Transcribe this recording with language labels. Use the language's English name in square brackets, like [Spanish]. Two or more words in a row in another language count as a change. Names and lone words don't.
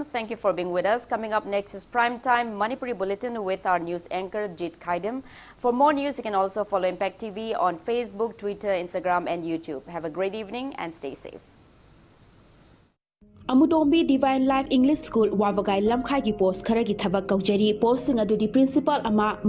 [English] Thank you for being with us. Coming up next is Primetime Manipuri Bulletin with our news anchor Jit Khaidam. For more news, you can also follow Impact TV on Facebook, Twitter, Instagram and YouTube. Have a great evening and stay safe. [Manipuri] Amudombi Divine Life English School Wabagai Lamkhai ki post khara ki thabak kaujari post singa dudi principal ama